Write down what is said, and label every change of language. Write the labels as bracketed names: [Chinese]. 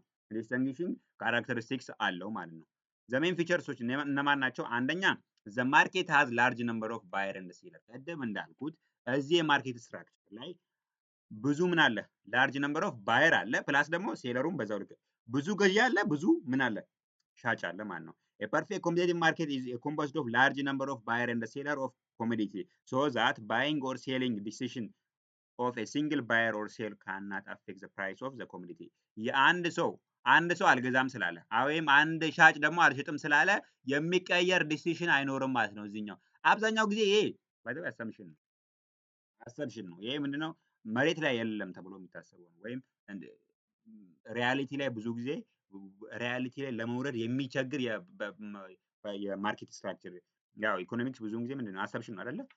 [Amharic] ዲስቲንጉሽንግ ካራክተሪስቲክስ አለው ማለት ነው። ዘሜን ፊቸርሶች እነማን ናቸው? አንደኛ ዘ ማርኬት ሃዝ ላርጅ ነምበር ኦፍ ባየር ኤንድ ሴለር። ቀደም እንዳልኩት እዚህ የማርኬት ስትራክቸር ላይ ብዙ ምን አለ? ላርጅ ነምበር ኦፍ ባየር አለ፣ ፕላስ ደግሞ ሴለሩም በዛው ልክ ብዙ ገዢ አለ፣ ብዙ ምን አለ? ሻጭ አለ ማለት ነው። [English] A perfect competitive market is composed of large number of buyer and the seller of commodity, so that buying or selling decision of a single buyer or seller cannot affect the price of the commodity. [Amharic] አንድ ሰው አልገዛም ስላለ ወይም አንድ ሻጭ ደግሞ አልሸጥም ስላለ የሚቀየር ዲሲሽን አይኖርም ማለት ነው። እዚህኛው አብዛኛው ጊዜ ይሄ ባይዘው አሰምሽን ነው። ይሄ ምንድነው? መሬት ላይ የለም ተብሎ የሚታሰበው ነው። ወይም ሪያሊቲ ላይ ብዙ ጊዜ ሪያሊቲ ላይ ለመውረድ የሚቸግር የማርኬት ስትራክቸር ያው ኢኮኖሚክስ ብዙውን ጊዜ ምንድነው? አሰምሽን ነው አይደለ?